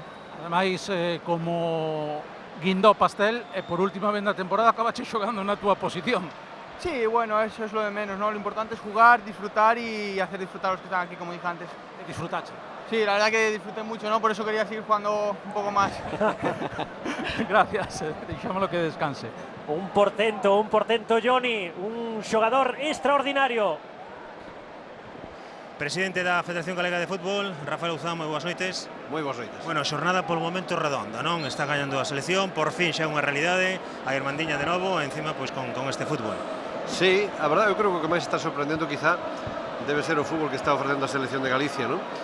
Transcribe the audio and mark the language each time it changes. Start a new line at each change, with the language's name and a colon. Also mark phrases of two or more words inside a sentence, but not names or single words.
Galician: Ademais, como guindó pastel, por última vez na temporada acabache xogando na túa posición.
Spanish: Sí, bueno, eso es lo de menos, ¿no? Lo importante es jugar, disfrutar y hacer disfrutar a los que están aquí, como dije antes. Disfrutaste. Sí, la verdad que disfruté mucho, ¿no? Por eso quería seguir jugando un poco más.
Galician: Gracias, deixámoslo que descanse. Un portento Johnny, un xogador extraordinario. Presidente da Federación Galega de Fútbol, Rafael Ouzán, moi boas noites. Moi boas noites. Bueno, xornada polo momento redonda, non? Está gañando a selección, por fin xa é unha realidade, a Irmandiña de novo, encima pois con este fútbol. Sí, a verdade, eu creo que o que máis está sorprendendo quizá debe ser o fútbol que está ofrecendo a selección de Galicia, non?